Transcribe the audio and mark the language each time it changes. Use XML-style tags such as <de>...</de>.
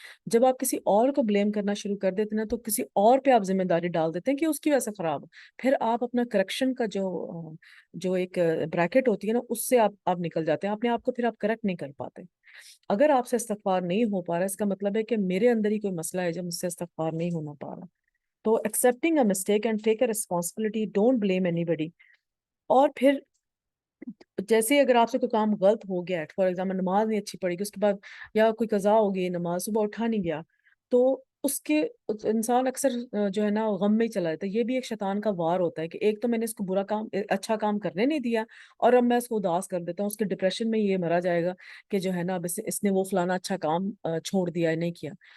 <ur>جب آپ کسی اور کو بلیم کرنا شروع کر دیتے ہیں تو کسی اور پہ آپ ذمہ داری ڈال دیتے ہیں کہ اس کی وجہ سے خراب, پھر آپ اپنا کریکشن کا جو ایک بریکٹ ہوتی ہے نا, اس سے آپ نکل جاتے ہیں, اپنے آپ کو پھر آپ کریکٹ نہیں کر پاتے. اگر آپ سے استغفار نہیں ہو پا رہا, اس کا مطلب ہے کہ میرے اندر ہی کوئی مسئلہ ہے جب مجھ سے استغفار نہیں ہونا پا رہا.</ur> <en>تو accepting a mistake and take a responsibility, don't blame anybody.</en> <ur>اور پھر جیسے اگر آپ سے کوئی کام غلط ہو گیا, فار ایگزامپل نماز نہیں اچھی پڑھی گی اس کے بعد, یا کوئی قضا ہو گئی, نماز صبح اٹھا نہیں گیا, تو اس کے انسان اکثر جو ہے نا غم میں ہی چلا جاتا ہے. یہ بھی ایک شیطان کا وار ہوتا ہے کہ ایک تو میں نے اس کو برا کام اچھا کام کرنے نہیں دیا, اور اب میں اس کو اداس کر دیتا ہوں, اس کے ڈپریشن میں یہ مرا جائے گا کہ جو ہے نا اب اس نے وہ فلانا اچھا کام چھوڑ دیا, نہیں کیا.</ur>